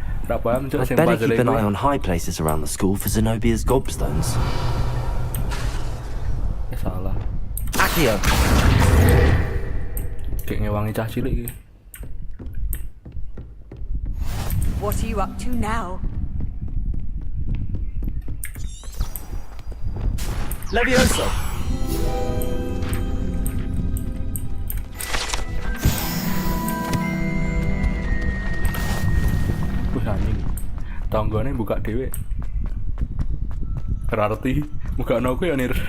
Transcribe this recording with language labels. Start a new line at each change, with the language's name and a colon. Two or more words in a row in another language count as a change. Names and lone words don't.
Javanese: Ra paham cuk
English: I'd
Javanese: sing
English: better
Javanese: puzzle
English: keep an
Javanese: kuwi.
English: eye on high places around the school for Zenobia's gobstones.
Javanese: Salah. Accio! Kayak ngewangi cah cilik iki.
English: What are you up to now?
Javanese: Levioso! Wih anjing. Tanggane buka dhewe. Rarti buka aku ya nir.